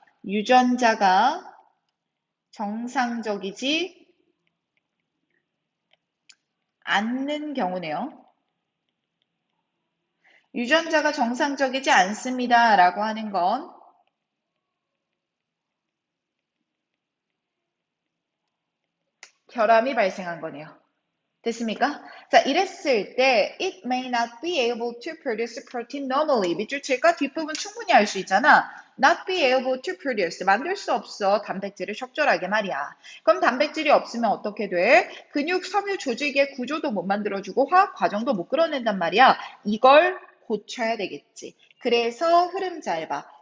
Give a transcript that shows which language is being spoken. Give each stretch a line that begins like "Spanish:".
Korean: 유전자가 정상적이지 않는 경우네요. 유전자가 정상적이지 않습니다. 라고 하는 건 결함이 발생한 거네요. 됐습니까? 자, 이랬을 때
English: it may not be able to produce protein normally.
Korean: 밑줄 칠까? 뒷부분 충분히 알 수 있잖아.
English: not be able to produce.
Korean: 만들 수 없어. 단백질을 적절하게 말이야. 그럼 단백질이 없으면 어떻게 돼? 근육, 섬유, 조직의 구조도 못 만들어주고 화학 과정도 못 끌어낸단 말이야. 이걸 고쳐야 되겠지. 그래서 흐름 잘 봐.